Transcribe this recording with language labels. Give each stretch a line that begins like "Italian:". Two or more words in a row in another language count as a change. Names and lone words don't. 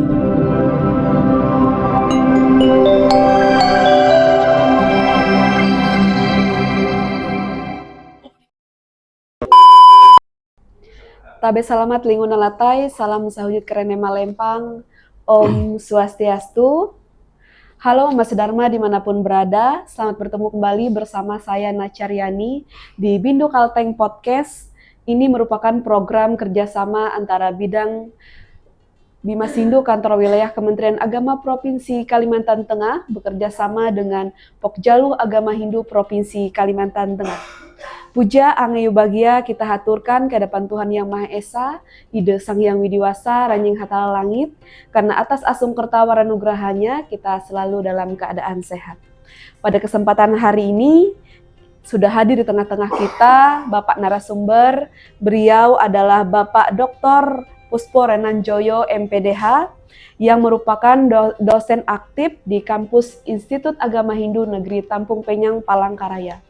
Ngaju: Tabe selamat linguna latai, salam sahujud kerene malempang,
Sanskrit: Om Swastiastu.
Indonesian: Halo Mas Dharma dimanapun berada, selamat bertemu kembali bersama saya Nacaryani di Bindu Kalteng Podcast. Ini merupakan program kerjasama antara bidang Bima Sindu Kantor Wilayah Kementerian Agama Provinsi Kalimantan Tengah bekerja sama dengan Pokjalu Agama Hindu Provinsi Kalimantan Tengah.
Balinese: Puja Angayu Bagia
Indonesian: kita haturkan ke hadapan Tuhan Yang Maha Esa, Ide Sang Yang Widiwasa, Ranjing Hatala Langit, karena atas
Balinese: asung kertawara nugrahanya
Indonesian: kita selalu dalam keadaan sehat. Pada kesempatan hari ini, sudah hadir di tengah-tengah kita Bapak narasumber, beliau adalah Bapak Dr. Puspo Renanjoyo MPDH, yang merupakan dosen aktif di kampus Institut Agama Hindu Negeri Tampung Penyang, Palangkaraya.